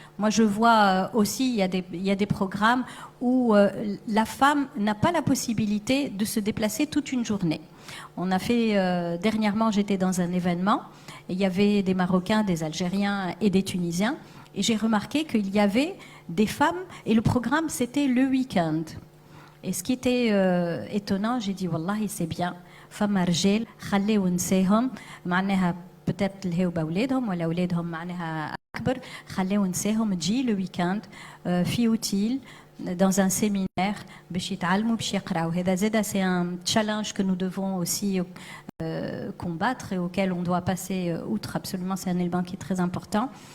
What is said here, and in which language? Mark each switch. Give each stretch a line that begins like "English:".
French: Moi je vois aussi, il y a des programmes où la femme n'a pas la possibilité de se déplacer toute une journée. On a fait, dernièrement j'étais dans un événement, et il y avait des Marocains, des Algériens et des Tunisiens, et j'ai remarqué qu'il y avait des femmes, et le programme c'était le week-end. Et ce qui était étonnant, j'ai dit wallahi c'est bien,
Arabic: فما رجال خليو نساهم معناها
French: peut-être
Arabic: الهاو بأولادهم ولا أولادهم معناها أكبر خليو نساهم تجي
French: le week-end
Arabic: في أوتيل
French: dans un séminaire
Arabic: باش يتعلموا باش يقراوا. هذا زادا
French: c'est un challenge que nous devons aussi combattre et auquel on doit passer outre. Absolument, c'est un élément qui est très important.